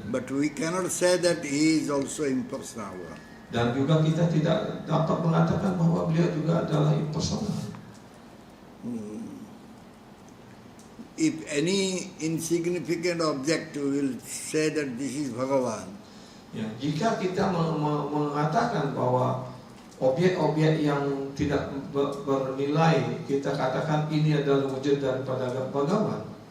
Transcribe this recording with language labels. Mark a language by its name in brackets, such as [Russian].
[English] But we cannot say that he is also impersonal. [Indonesian] Dan juga kita tidak dapat mengatakan bahwa beliau juga adalah impersonal. [English] If any insignificant object will say that this is Bhagavan, [Indonesian] Ya, jika kita mengatakan bahwa objek-objek yang tidak bernilai, kita katakan ini adalah wujud daripada Bhagavan.